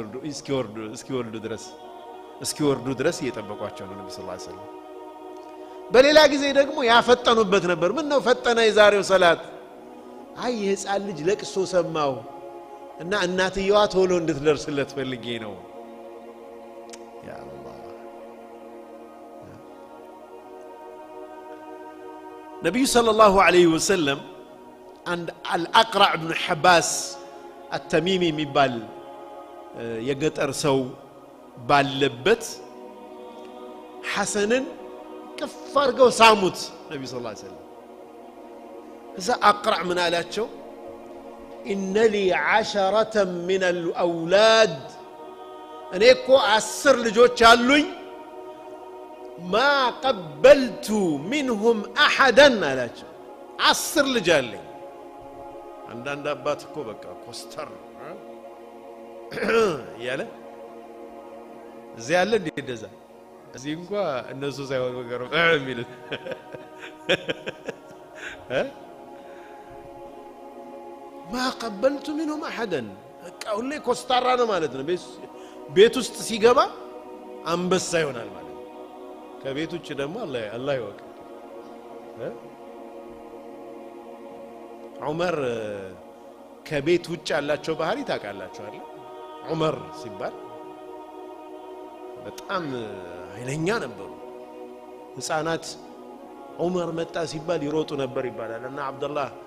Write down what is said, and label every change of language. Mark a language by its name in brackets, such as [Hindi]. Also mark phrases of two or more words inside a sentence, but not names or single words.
[Amharic] እስኪወርዱ ድረስ እየጠበቋቸው ነው ነብዩ [Arabic] صلى الله عليه وسلم [Amharic] በሌላ ጊዜ ደግሞ ያፈጠኑበት ነበር ምን ነው ፈጠነ የዛሬው ሰላት አይ የህፃን ልጅ ለቅሶ ሰማው እና እናትየዋ ቶሎ እንድትደርስለት ፈልጌ ነው [Arabic] يا الله [Amharic] ነብዩ [Arabic] صلى الله عليه وسلم عند الأقرع بن حباس التميمي [Amharic] የሚባል የገጠር ሰው ባለበት ሐሰንን كف አድርገው ሳሙት ነብዩ [Arabic] صلى الله عليه وسلم [Amharic] እዛ አቅራዕ ምን አላቸው [Arabic] إن لي 10 من الأولاد [Amharic] እኔ እኮ 10 ልጆች አሉኝ [Arabic] ما قبلت منهم أحدا [Amharic] አላቸው 10 ልጅ አለኝ አንዳንድ አባት እኮ በቃ ኮስተር ያለ እዚህ ያለ እንደዛ እዚህ እንኳን እነሱ ሳይሆን ወገሩ የሚሉት [Arabic] ما قبلت منهم أحدا [Amharic] ሁሌ ኮስታራ ነው ማለት ነው ቤት ውስጥ ሲገባ አንበሳ ይሆናል ማለት ነው ከቤት ውጭ ደግሞ አላህ ይወቅ ዑመር ከቤት ውጭ ያላቸው ባህሪ ታውቃላችሁ አይደል ዑመር ሲባል በጣም ኃይለኛ ነበሩ ህፃናት ዑመር መጣ ሲባል ይሮጡ ነበር ይባላል እና አብዱላህ